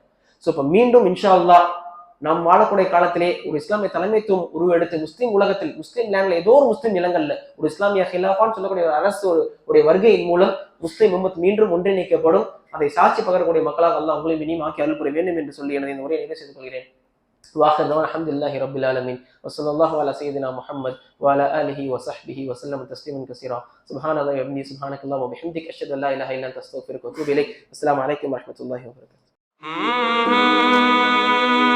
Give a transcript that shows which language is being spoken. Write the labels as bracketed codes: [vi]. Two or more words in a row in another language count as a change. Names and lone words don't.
[ta] சோ இப்ப மீண்டும் [ar] إن شاء الله [ta] நாம் வாழக்கூடிய காலத்திலே ஒரு இஸ்லாமிய தலைமைத்துவம் உருவெடுத்து முஸ்லீம் உலகத்தில், முஸ்லீம் லேண்ட்ல ஏதோ ஒரு முஸ்லீம் நிலங்கள்ல ஒரு இஸ்லாமிய ஹிலாஃபான்னு சொல்லக்கூடிய ஒரு அரசு உடைய வருகையின் மூலம் முஸ்லீம் உம்மத் மீண்டும் ஒன்றிணைக்கப்படும். அதை சாட்சி பகரக்கூடிய மக்களாக அல்லாஹ் உங்களையும் இனியும் ஆக்கி அருள் புரிய வேண்டும் என்று சொல்லி எனது இந்த உரையை நிறைவு செய்து கொள்கிறேன். [ar] واخر دعوانا الحمد لله رب العالمين وصلى الله على سيدنا محمد وعلى اله وصحبه وسلم تسليما كثيرا. سبحان الله وبحمده سبحانك اللهم وبحمدك اشهد ان لا اله الا انت استغفرك واتوب اليك. السلام عليكم ورحمه الله وبركاته.